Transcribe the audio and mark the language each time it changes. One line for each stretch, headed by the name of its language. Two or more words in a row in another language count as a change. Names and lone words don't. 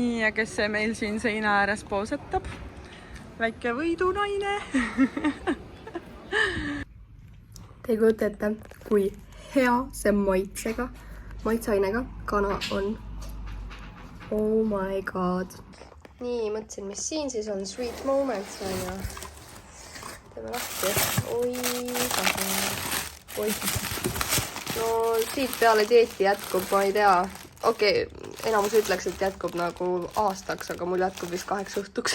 Estonian: kes see meil siin seina ääres poosetab. Väike võidunaine. Te ei kujuta ette, kui hea see maitseainega kana on.
English: Oh my god.
Estonian: Nii, mõtlesin, mis siin siis on. Sweet Moments on ju. Teeme lahti. Oi. No siit peale dieeti jätkub, ma ei tea. Okei, enamus ütleks, et jätkub nagu aastaks, aga mul jätkub vist 8 õhtuks.